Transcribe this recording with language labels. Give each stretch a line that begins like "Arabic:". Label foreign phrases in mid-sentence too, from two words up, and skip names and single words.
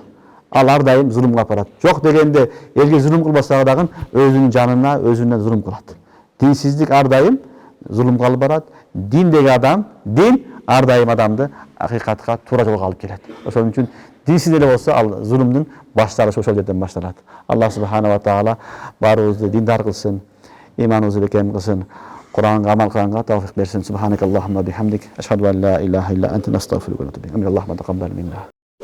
Kyrgyz: Ал ар дайым зулумга апарат. Жок дегенде элге зулум кылбаса дагы өзүнүн жанына, өзүнө зулум кылат. Динсиздик ар дайым зулумга алып барат. Дин деген адам, дин ар дайым адамды акыйкатка туура жолго алып келет. Ошон үчүн динсиз эле болсо ал зулумдун башталышы ошол жерден башталат. Аллах
Arabic: سبحانه وتعالى
Kyrgyz: баарыбызды диндар кылсын, иманыбызды бекем кылсын, Куранга амал кылганга тавфик берсин.
Arabic: سبحانك اللهم وبحمدك أشهد أن لا إله إلا أنت نستغفرك ونتوب إليك. اللهم تقبل منا.